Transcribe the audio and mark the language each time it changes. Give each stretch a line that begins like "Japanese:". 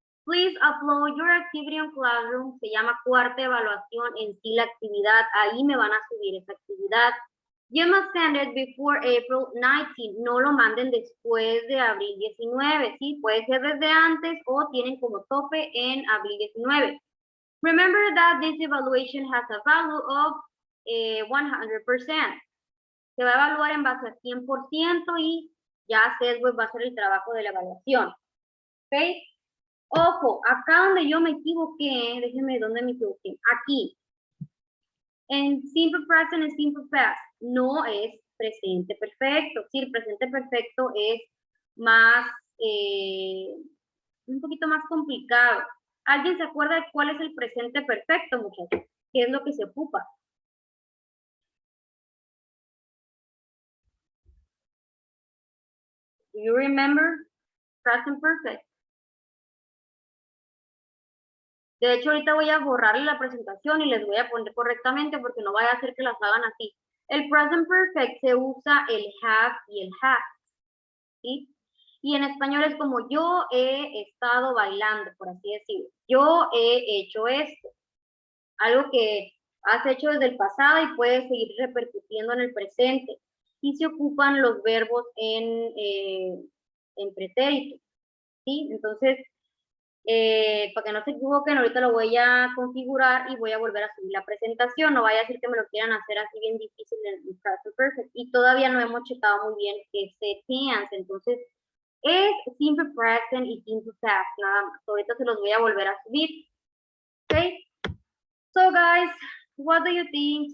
English: Please upload your activity on Classroom,
Spanish: se llama cuarta evaluación en sí la actividad, ahí me van a subir esa actividad.
English: You must send it before April 19,
Spanish: no lo manden después de abril 19, ¿sí? Puede ser desde antes o tienen como tope en abril 19.
English: Remember that this evaluation has a value of 100%.
Spanish: Se va a evaluar en base a 100% y ya Sesweb va a hacer el trabajo de la evaluación. ¿Ok? Ojo, acá donde yo me equivoqué, déjenme dónde me equivoqué. Aquí. En simple present y simple past no es presente perfecto. Sí, el presente perfecto es más, un poquito más complicado. ¿Alguien se acuerda de cuál es el presente perfecto, muchachos? ¿Qué es lo que se ocupa?
English: Do you remember present perfect?
Spanish: De hecho, ahorita voy a borrarle la presentación y les voy a poner correctamente porque no vaya a hacer que las hagan así. El present perfect se usa el have y el has, ¿sí? Y en español es como yo he estado bailando, por así decirlo. Yo he hecho esto. Algo que has hecho desde el pasado y puedes seguir repercutiendo en el presente. Y se ocupan los verbos en pretérito, ¿sí? Entonces, para que no se equivoquen, ahorita lo voy a configurar y voy a volver a subir la presentación. No vaya a decir que me lo quieran hacer así bien difícil en el Present Perfect. Y todavía no hemos checado muy bien ese tense. Entonces, es simple present y simple past, nada más. Ahorita se los voy a volver a subir. ¿Ok?
English: So, guys, what do you think?